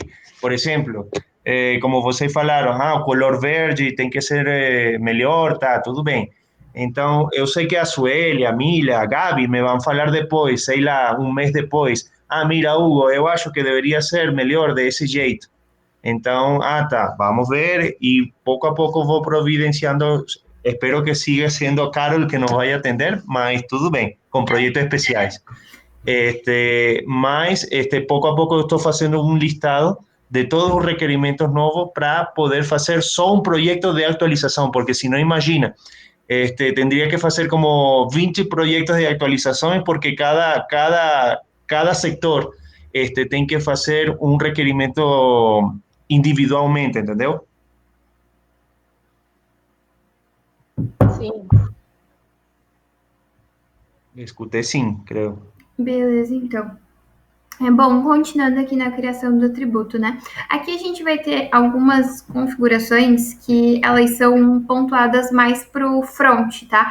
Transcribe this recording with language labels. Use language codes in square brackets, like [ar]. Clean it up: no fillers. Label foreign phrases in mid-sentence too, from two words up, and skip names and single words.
[pt] Por exemplo, como vocês falaram, o color verde tem que ser melhor, tá, tudo bem. Então, eu sei que a Sueli, a Mila, a Gabi me vão falar depois, sei lá, um mês depois. Mira, Hugo, eu acho que deveria ser melhor desse jeito. Então, tá, vamos ver [es] y poco a poco [pt] vou providenciando. [es] Espero que siga siendo Carol que nos vaya a atender, [pt] mas tudo bem, com projetos especiais. Mas [es] poco a poco [pt] estou fazendo um listado de todos os requerimentos novos para poder fazer só um projeto de atualização, porque se não, imagina, [es] tendría que hacer como 20 proyectos de actualizaciones porque cada sector tiene que hacer un requerimiento individualmente, ¿entendeu? [pt] Sim. Escutei sim, creio. Beleza, então. Bom, continuando aqui na criação do atributo, né? Aqui a gente vai ter algumas configurações que elas são pontuadas mais para o front, tá?